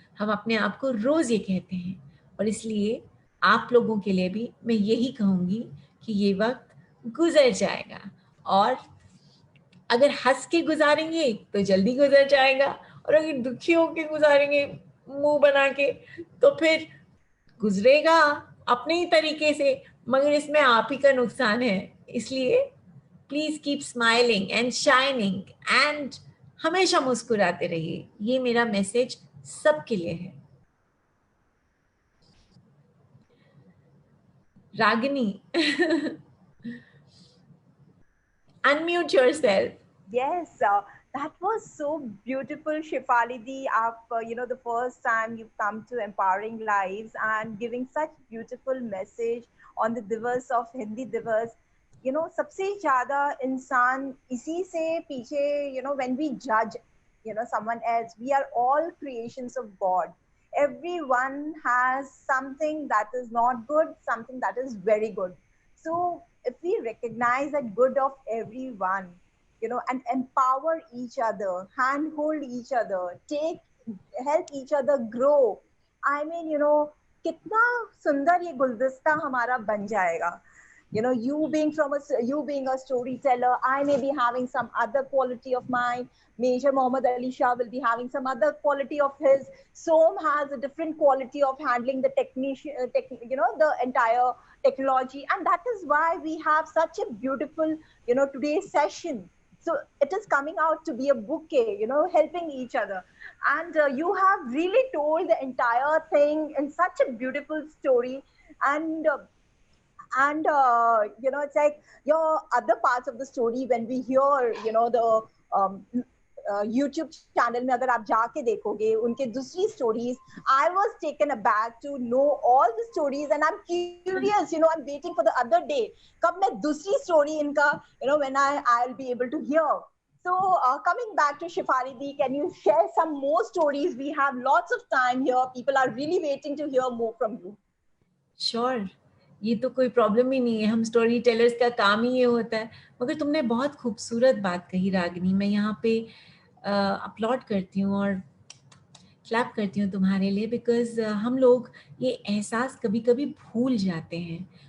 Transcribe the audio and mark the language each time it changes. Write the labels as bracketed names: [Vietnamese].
[Hindi] हम अपने आप को रोज ये कहते हैं और इसलिए आप लोगों के लिए भी मैं यही कहूँगी कि ये वक्त गुजर जाएगा और अगर हंस के गुजारेंगे तो जल्दी गुजर जाएगा और अगर दुखी होके गुजारेंगे मुंह बना के तो फिर गुजरेगा अपने ही तरीके से, मगर इसमें आप ही का नुकसान है। इसलिए [English] please keep smiling and shining एंड [Hindi] हमेशा मुस्कुराते रहिए। ये मेरा मैसेज सबके लिए है। [English] Ragini, unmute yourself. Yes, that was so beautiful, Shefali Di. The first time you've come to Empowering Lives and giving such beautiful message on the Divas of Hindi Divas. [Hindi] सबसे ज़्यादा इंसान इसी से पीछे, [English] when we judge, someone else, we are all creations of God. Everyone has something that is not good, something that is very good. So if we recognize that good of everyone, and empower each other, handhold each other, help each other grow. I mean, [Hindi] कितना सुंदर ये गुलदस्ता हमारा बन जाएगा. [English] You being a storyteller, I may be having some other quality of mine. Major Muhammad Ali Shah will be having some other quality of his. Som has a different quality of handling the the entire technology, and that is why we have such a beautiful, today's session. So it is coming out to be a bouquet, helping each other. And you have really told the entire thing in such a beautiful story. And it's like your other parts of the story when we hear, the YouTube channel [Hindi] में अगर आप जाके देखोगे उनके दूसरी [English] stories, I was taken aback to know all the stories and I'm curious, I'm waiting for the other day [Hindi] कब मैं दूसरी story इनका, [English] when I'll be able to hear. So coming back to Shefali Di, can you share some more stories? We have lots of time here. People are really waiting to hear more from you. Sure. [Hindi] ये तो कोई problem ही नहीं है, हम story tellers का काम ही ये होता है। मगर तुमने बहुत खूबसूरत बात कही रागिनी, मैं यहाँ पे अपलॉड करती हूँ और क्लैप करती हूँ तुम्हारे लिए, बिकॉज हम लोग ये एहसास कभी कभी भूल जाते हैं।